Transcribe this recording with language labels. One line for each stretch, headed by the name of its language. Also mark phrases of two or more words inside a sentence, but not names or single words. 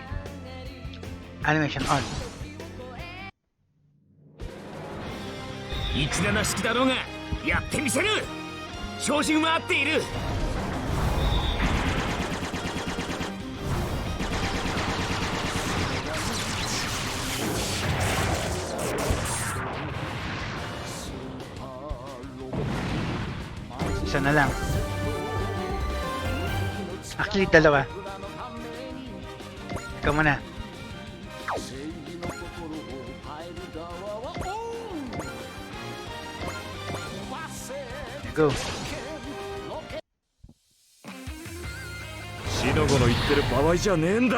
English: Animation on.
Japanese: 17式だろうがやってみせる。照準は合っている。
Filipino: Isa na lang. Actually, dalawa. Ikaw muna. Go.
Japanese: シノゴの言ってる場合じゃねえんだ。